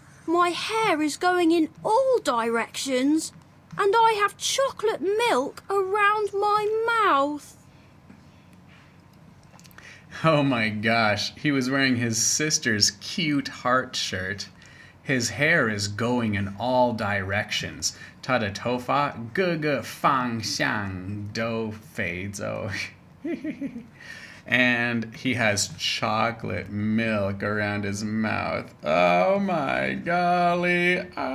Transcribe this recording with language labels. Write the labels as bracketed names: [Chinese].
[English] My hair is going in all directions, and I have chocolate milk around my mouth. Oh my gosh, he was wearing his sister's cute heart shirt. His hair is going in all directions. [Chinese] 他的头发各个方向都飞走。 [English] And he has chocolate milk around his mouth. Oh my golly.